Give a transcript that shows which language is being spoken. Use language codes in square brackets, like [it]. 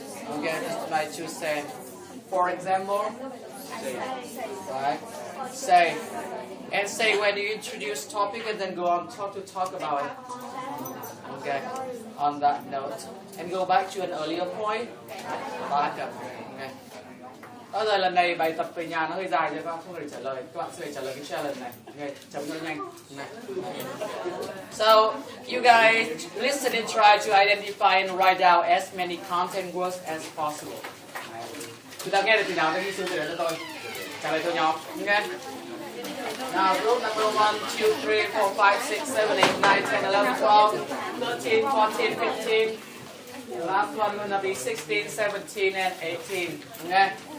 [en] Okay, just like to say, for example, right? Say, and say when you introduce topic and then go on to talk about it. Okay, on that note, and go back to an earlier point. Back up. Okay. [vi] Rồi lần này bài tập về nhà nó hơi dài cho các bạn không thể trả lời. Các bạn sẽ trả lời cái challenge này. Okay, chấm cho nó nhanh. Này. [en] So, you guys listen and try to identify and write down as many content words as possible. [vi] Chúng ta nghe được từ nào thì ghi xuống từ đó cho tôi. Trả lời theo nhóm. [en] Okay. Now, group number 1, 2, 3, 4, 5, 6, 7, 8, 9, 10, 11, 12, 13, 14, 15. The last one will be 16, 17, and 18. Okay.